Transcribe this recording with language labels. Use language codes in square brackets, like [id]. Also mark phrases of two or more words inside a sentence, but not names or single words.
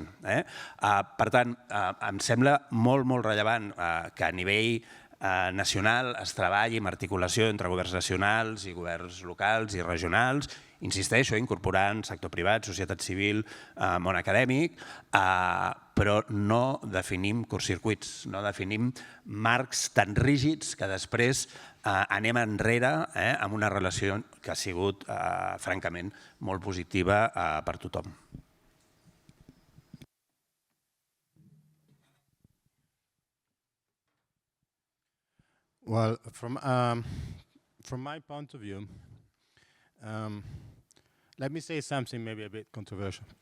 [ca] Per tant, em sembla molt, molt rellevant que a nivell nacional es treballi amb articulació entre governs nacionals i governs locals i regionals, insisteixo, incorporant sector privat, societat civil, món acadèmic, però no definim curtcircuits, no definim marcs tan rígids que després anem enrere amb una relació que ha sigut, francament, molt positiva per tothom. [en] Well, from my point of view, let me say something maybe a bit controversial.